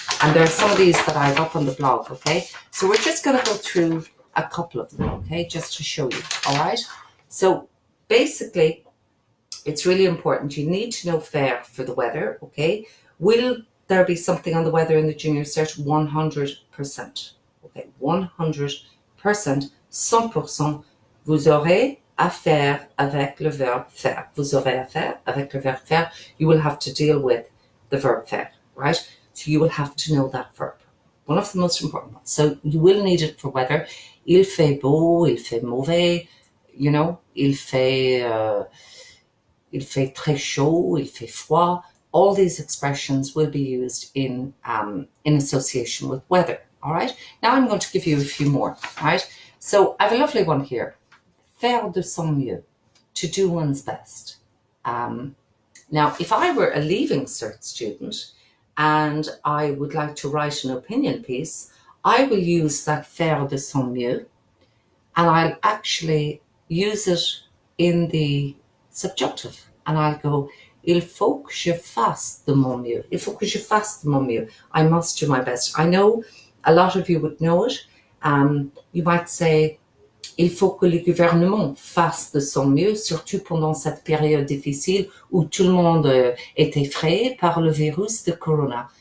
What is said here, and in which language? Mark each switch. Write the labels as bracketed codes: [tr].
[en] And there are some of these that I have up on the blog, okay? So we're just going to go through a couple of them, okay? Just to show you, all right? So basically, it's really important. You need to know faire for the weather, okay? Will there be something on the weather in the junior cert? 100%, okay? [fr] 100%, 100%, vous aurez à faire avec le verbe faire. Vous aurez à faire avec le verbe faire. [en] You will have to deal with the verb faire, right? So you will have to know that verb. One of the most important ones. So you will need it for weather. [fr] Il fait beau, il fait mauvais, il fait très chaud, il fait froid. [en] All these expressions will be used in association with weather, all right? Now I'm going to give you a few more, all right? So I have a lovely one here. [fr] Faire de son mieux, [en] to do one's best. Now, if I were a leaving cert student and I would like to write an opinion piece, I will use that faire de son mieux, and I'll actually use it in the subjunctive, and I'll go, [fr] il faut que je fasse de mon mieux. Il faut que je fasse de mon mieux. [en] I must do my best. I know a lot of you would know it. You might say, [fr] il faut que le gouvernement fasse de son mieux, surtout pendant cette période difficile où tout le monde est effrayé par le virus de corona.